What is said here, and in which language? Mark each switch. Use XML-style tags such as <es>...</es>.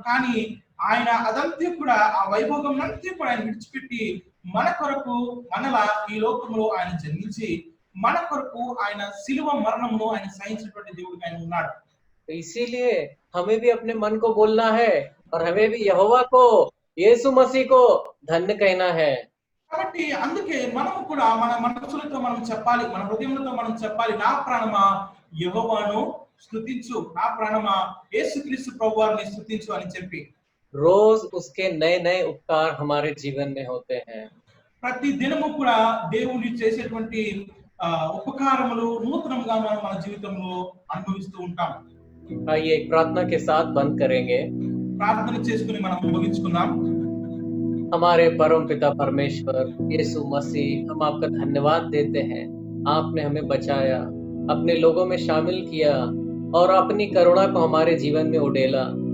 <te>కానీ ఆయన అదంతా కూడా, ఆ వైభోగం అంతా కూడా ఆయన విడిచిపెట్టి మన కొరకు మనలా ఈ లోకంలో ఆయన జన్మించి మన కొరకు ఆయన సిలువ మరణమును ఆయన సహించినటువంటి దేవుడిగా ఆయన ఉన్నాడు.</te> <hi>तो इसीलिए हमें भी अपने मन को बोलना है और हमें भी यहोवा को, यीशु मसीह को धन्य कहना है।</hi> <te>కాబట్టి అందుకే మనము కూడా మన మనసులతో మనం చెప్పాలి, మన హృదయంతో మనం చెప్పాలి, నా ప్రాణమా యెహోవాను స్తుతించు, నా ప్రాణమా యేసుక్రీస్తు ప్రభువారిని స్తుతించు అని చెప్పి.</te> <hi>रोज उसके नए नए उपकार हमारे जीवन में होते हैं।</hi> <te>ప్రతి దినము కూడా దేవుని చేసేటువంటి ఉపకారములు నూతనంగా మనం మన జీవితంలో అనుభవిస్తూ ఉంటాం.</te> <hi>आइए एक प्रार्थना के साथ बंद करेंगे।</hi> <te>ప్రార్థన చేసుకుని మనం ముగించుకుందాం.</te> <hi>हमारे परम पिता परमेश्वर यीशु मसीह, हम आपका धन्यवाद देते हैं। आपने हमें बचाया, अपने लोगों में शामिल किया और अपनी करुणा को हमारे जीवन में उड़ेला।</hi>